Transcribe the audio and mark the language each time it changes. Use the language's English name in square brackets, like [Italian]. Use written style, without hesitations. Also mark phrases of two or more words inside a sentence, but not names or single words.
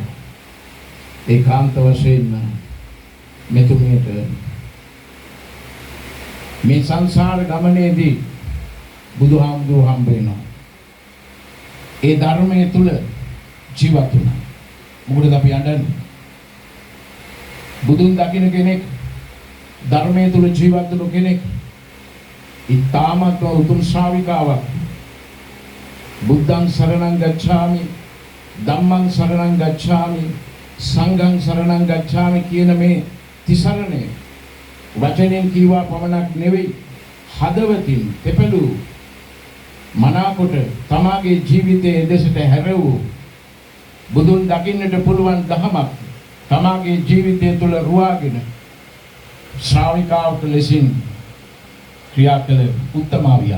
[Sinhala] ඒකාන්ත වශයෙන්ම මෙතුමියට මේ සංසාර ගමනේදී බුදුහාමුදුරුවෝ හම්බ වෙනවා. ඒ ධර්මයේ තුල ජීවත් වුණා. මොකටද අපි යන්නේ? බුදුන් දකින්න කෙනෙක් ධර්මයේ තුල ජීවත් වුණු කෙනෙක් ඊ타මත් උතුම් ශ්‍රාවිකාවක්. [Pali] බුද්ධං සරණං ගච්ඡාමි ධම්මං සරණං ගච්ඡාමි සංඝං සරණං ගච්ඡාමි [Sinhala] කියන මේ තිසරණේ වචනෙන් කීවා පමණක් නෙවෙයි හදවතින් තෙපළු මනාකොට තමාගේ ජීවිතයේ දෙසට හැරවූ බුදුන් දකින්නට පුළුවන් දහමක් තමාගේ ජීවිතය තුළ රුවාගෙන ශ්‍රාවිකාවට ලෙසින් ක්‍රියා කළ උත්තමාවියක්.